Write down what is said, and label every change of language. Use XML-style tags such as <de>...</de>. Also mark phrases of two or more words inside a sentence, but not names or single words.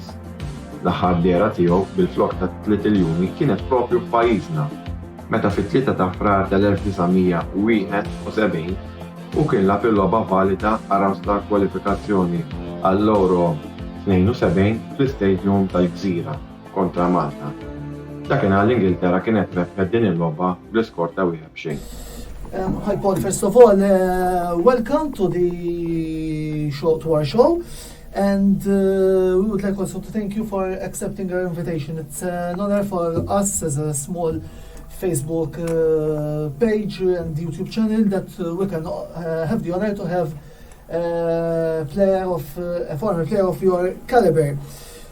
<mt>L-aħħar dehra tiegħu bil-flok ta' 3 iljuni kienet proprju f'pajjiżna, meta fit-3 ta' frar tal-1971 u kien lagħab il-logħba valida around ta' kwalifikazzjoni għall-Euro 72 fl-Istadium tal-Gżira kontra Malta. Dakinhar l-Ingilterra kienet rebħet din il-logħba bl-iskor ta' 1-0.</mt> <en>Hi Paul, first of all, welcome to our show, and we would like also to thank you for accepting our invitation. It's an honor for us as a small Facebook page and YouTube channel that we can have the honor to have a former player of your caliber.</en>